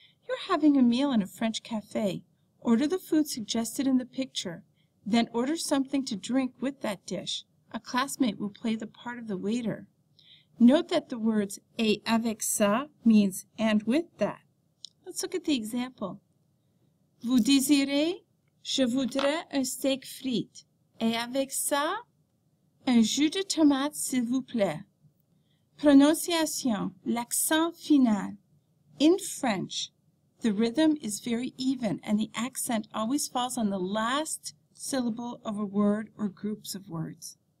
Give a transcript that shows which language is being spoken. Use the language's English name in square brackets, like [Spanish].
[English] You're having a meal in a French café. Order the food suggested in the picture. Then order something to drink with that dish. A classmate will play the part of the waiter. Note that the words [French] et avec ça [English] means and with that. Let's look at the example. [French] Vous désirez? Je voudrais un steak frites. Et avec ça, un jus de tomate, s'il vous plaît. Prononciation, l'accent final. [English] In French, the rhythm is very even and the accent always falls on the last syllable of a word or groups of words.